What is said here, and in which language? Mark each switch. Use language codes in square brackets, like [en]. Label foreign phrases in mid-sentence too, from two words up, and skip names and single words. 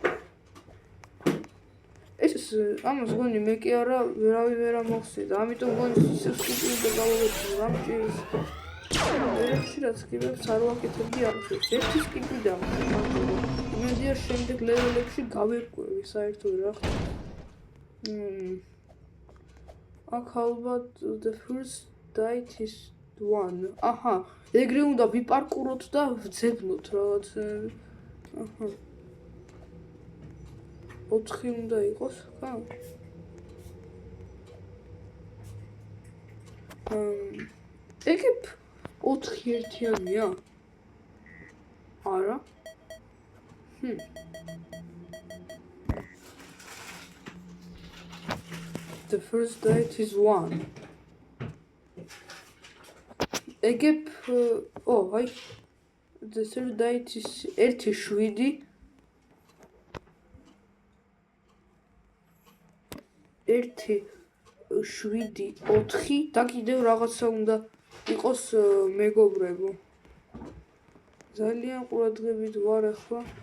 [ka] ეს ამას გონი მე კი არა ვერავი ვერ ამოხსნიდა, ამიტომ გონი ისევ სკიპი და გავაკეთე რამჭირს. ერთი რაც სკიპებს არ ვაკეთებდი არაფერს. ერთი სკიპი დამხმარე. იმედია შემდეგ ლეველებში გავერკვევი საერთოდ რა. აქ ალბათ [en] the first date is 1. [ka] აჰა, ეგრე უნდა ვიპარკუროთ და ვძებნოთ რაღაც. 4 უნდა იყოს, ხა? ეგ 4 ერთიანია? არა. [en] The first date is 1. [ka] ეგებ აი [en] the date is 1-7 1-7-4 [ka] და კიდევ რაღაცა უნდა იყოს მეგობრებო. ძალიან ყურადღებით ვარ ახლა.